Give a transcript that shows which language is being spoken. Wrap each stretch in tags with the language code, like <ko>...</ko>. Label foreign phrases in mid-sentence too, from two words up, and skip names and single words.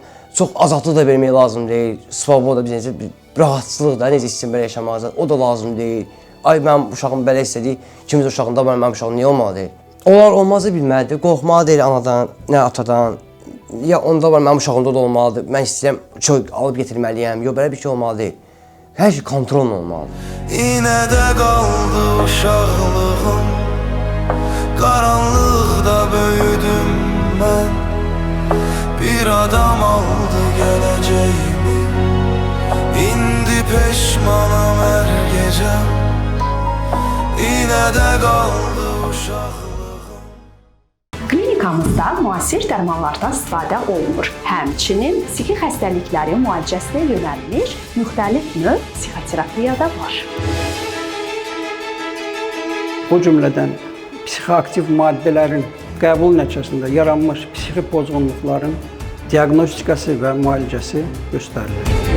<az>Çox azadlıq da vermək lazım deyil. Svoboda biz necə rahatçılıq da necə istəyirəm belə yaşamaq o da lazım deyil. Ay mənim uşağım belə istədi, kimsə uşağında var, mənim uşağım niyə olmalı deyil? Onlar olmazı bilməlidir. Qorxmalı deyil anadan, nə atadan. Ya onda var, mənim uşağımda da olmalıdır. Mən istəyirəm, çox alıb getirməliyəm. Yox, belə bir şey olmalı deyil. Hər şey kontrol olmalıdır.</az> <tr>Yine de kaldı uşaqlığım, karanlıkta büyüdüm ben. Bir adam aldı geleceğimi,</tr> <az>indi peşmanım</az> <tr>her gece. Yine de kaldı uşaqlığım.</tr> <az>Klinikamızda müasir dərmanlardan istifadə olunur. Həmçinin psixi xəstəliklərin müalicəsinə yönəlmiş müxtəlif növ psixoterapiya da var. O cümlədən psixoaktiv maddələrin qəbul nəticəsində yaranmış psixi pozğunluqların diaqnostikası və müalicəsi göstərilir.</az>